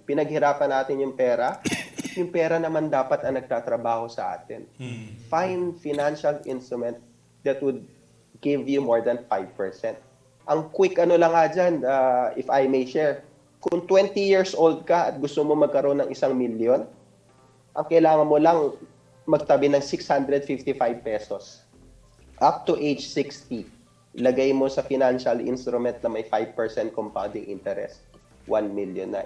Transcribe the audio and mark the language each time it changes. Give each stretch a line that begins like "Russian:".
Filipino: Pinaghirapan natin yung pera naman dapat ang nagtatrabaho sa atin.
English: Find financial instrument that would give you more than 5%.
Filipino: Ang quick lang nga dyan,
English: if I may share,
Filipino: kung 20 years old ka at gusto mo magkaroon ng 1 milyon, ang kailangan mo lang magtabi ng 655 pesos.
English: Up to age 60,
Filipino: ilagay mo sa financial instrument na may 5% compounding interest, 1 million na.